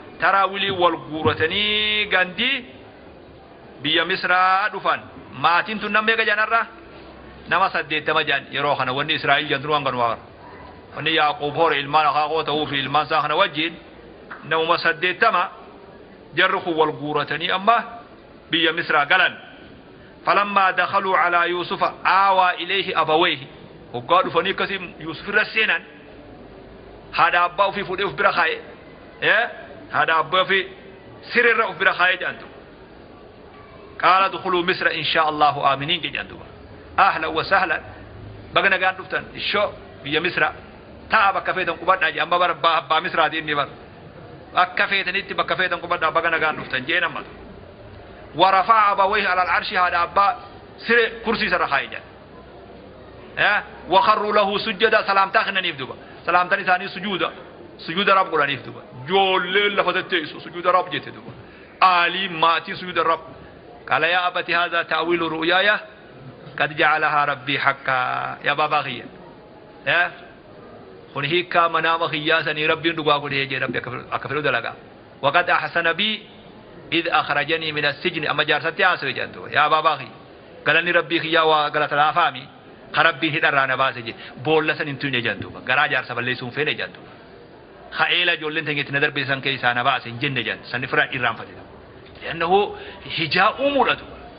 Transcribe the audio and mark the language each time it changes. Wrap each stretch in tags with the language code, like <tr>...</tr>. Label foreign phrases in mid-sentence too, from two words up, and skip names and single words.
<om>Taraawilii wal guuratanii gandi biyya Misraa dhufan. Maatiin tun namni eega janarra? Nama saddeettama jan yeroo kana wanni Israa'el jan turuwan kan waa. Wanni Yaaqoob hore ilmaan akaakoo ta'uu fi ilmaan isaa kana wajjin namuma saddeettama jarri kun wal guuratanii amma biyya Misraa galan.</om> <ar>فلما دخلوا على يوسف آوى إليه أبويه.</ar> <om>Hoggaa dhufanii akkasii Yuusuf irra seenan. Haadha abbaa ofii fuudhee of bira kaa'e. Eh? Haadha abbaa ofii sirrirra of bira kaa'e jedhantu.</om> <ar>"قال ادخلوا مصر إن شاء الله آمنين,"</ar> <om>jedhan duuba.</om> <ar>"أهلاً وسهلاً."</ar> <om>Baga nagaan dhuftan. Ishoo biyya Misra. Ta'a bakka feetan qubadhaa jee. Amma bara abbaa, abbaa Misraati inni bara. Akka feetanitti bakka feetan qubadhaa baga nagaan dhuftan jee namatu.</om> <ar>"ورفع أبويه على العرش،"</ar> <om>haadha abbaa siree kursii sarara kaa'e jedhan. Eh?</om> <ar>"وخروا له سجدا،"</ar> <om>salaamtaa kennaniif duuba. Salaamtaan isaanii sujuuda. Sujuuda Rabb godhaniif duuba. Joolleen lafa tetteessu sujuuda Rabb jette duuba. Aalii maatii sujuuda Rabb.</om> <ar>"قال يا أبت هذا تأويل رؤياي قد جعلها ربي حقا."</ar> <om>Yaa baabaa kiyya. Eh? Kun hiikkaa manaama kiyyaa sanii Rabbiin dhugaa godhee jee Rabbi akka fedhu, akka fedhu dalagaa.</om> <ar>"وقد أحسن بي إذ أخرجني من السجن."</ar> <om>Amma jaarsatti haasawee jedhan duuba. Yaa baabaa kiyya. Galanni Rabbii kiyyaa waa galata laafaami. Ka Rabbiin hidharraa na baase jee. Boolla san hin tuyne jedhan duuba. Garaa jaarsa balleessuun feene jedhan duuba. "Ka eela ijoolleen teenyetti na darbe san keessaa na baase hin jenne," jedhan. Sanni firaan irraanfate. لأنه hijaa uumuudha duuba.</om>